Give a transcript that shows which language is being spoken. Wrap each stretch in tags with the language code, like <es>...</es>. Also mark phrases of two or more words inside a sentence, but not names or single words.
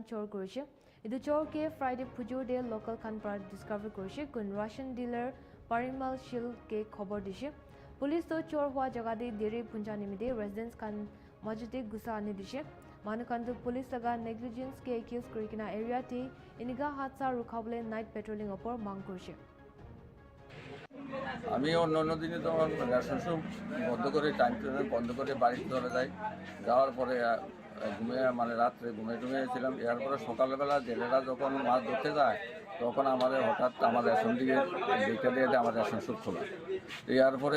<nag>chor korise idu chor ke Friday pujur de local kan prat discover korise kun</nag> <en>ration dealer</en> <nag>Parimal Shil ke khobor dise police to chor hua jaga de dere punja nimide residents kan majute gusa ani dise manu kan to police laga negligence ke accuse korikina area te iniga hatsa rukhabole</nag> <en>night patrolling</en> <nag>opor mang korise</nag> <bn>আমি অন্য দিনে তো</bn> <en>ration shop</en> <bn>বন্ধ করে</bn> <en>time table</en> <bn>বন্ধ করে বাড়িতে চলে যাই যাওয়ার পরে ঘুমিয়ে মানে রাত্রে ঘুমিয়েছিলাম এরপরে সকালবেলা জেলেরা যখন মাছ ধরতে যায় তখন আমাদের হঠাৎ আমার রেশন দিয়ে দেখে দিয়ে আমার</bn> <en>ration shop</en> <bn>খোলা এরপরে</bn>